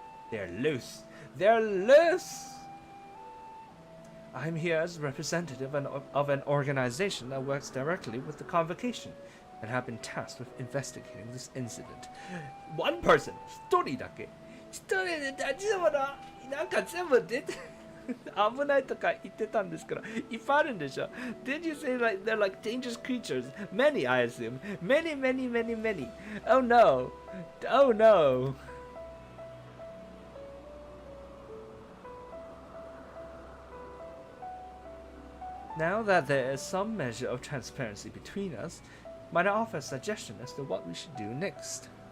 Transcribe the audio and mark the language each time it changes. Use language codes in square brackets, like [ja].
[en] They're loose. They're loose! I'm here as representative of an organization that works directly with the convocation and have been tasked with investigating this incident. One person! [ja] 一人だけ。一人で大丈夫だ。なんか全部出て危ないとか言ってたんですけど、いっぱいあるんでしょ。 [en] Did you say like they're like dangerous creatures? Many, I assume. Many, many, many, many. Oh no. Oh no. Now that there is some measure of transparency between us, might I offer a suggestion as to what we should do next?